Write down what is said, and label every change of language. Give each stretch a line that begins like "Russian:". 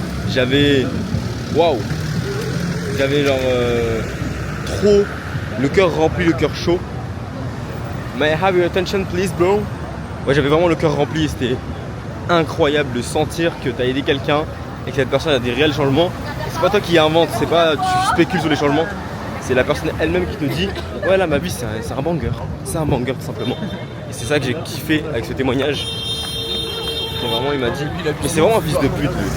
French: J'avais waouh. J'avais genre trop le cœur rempli, le cœur chaud.
English: May I have your attention please bro?
French: Ouais, j'avais vraiment le cœur rempli et c'était incroyable de sentir que tu as aidé quelqu'un et que cette personne a des réels changements. C'est pas toi qui invente, c'est pas tu spécules sur les changements. C'est la personne elle-même qui te dit ouais là ma vie c'est un banger. C'est un banger tout simplement. Et c'est ça que j'ai kiffé avec ce témoignage. Et vraiment il m'a dit mais c'est vraiment un fils de pute.